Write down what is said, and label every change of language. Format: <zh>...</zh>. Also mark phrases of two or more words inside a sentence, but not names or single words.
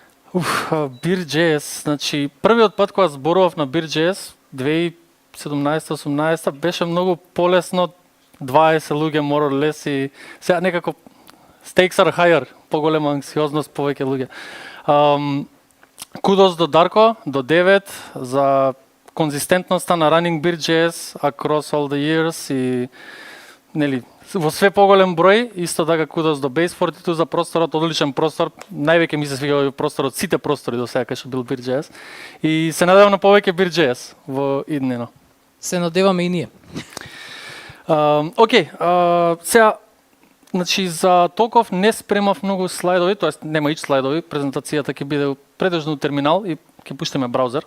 <mk>Beer.js, значи првиот пат кога зборував на Beer.js 2017-18 беше многу полесно, 20 луѓе</mk> <en>more or less</en> <mk>и сега некако</mk> <en>stakes are higher,</en> <mk>поголема анксиозност, повеќе луѓе. Кудос до Дарко, до 9 за конзистентноста на</mk> <en>running Beer.js across all the years</en> <mk>и нели во све поголем број, исто така кудос до Base42 за просторот, одличен простор, највеќе ми се свига овој простор од сите простори до сега кај што бил Beer.js и се надевам на повеќе Beer.js во иднина. Се надеваме и ние. Сега, значи за толков не спремав многу слайдови, тоест нема ич слайдови, презентацијата ќе биде предежно терминал и ќе пуштиме браузер.</mk>